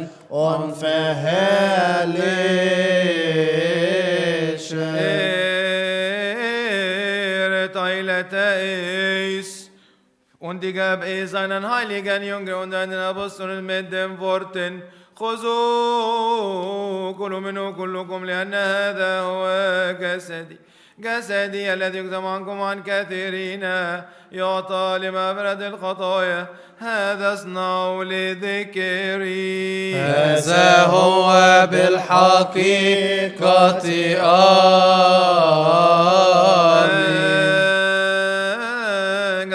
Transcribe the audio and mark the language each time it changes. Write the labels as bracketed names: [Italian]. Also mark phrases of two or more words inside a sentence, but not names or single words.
[German] und verherrlichen. Teilete es und die gab es einen heiligen Jünger und einen Apostel mit den Worten: [Arabic] خذوا كلوا منه كلكم لأن هذا هو جسدي جسدي الذي يقدم عنكم عن كثيرين يعطى لمغفرة الخطايا، هذا اصنعوا لذكري. هذا هو بالحقيقة آمين.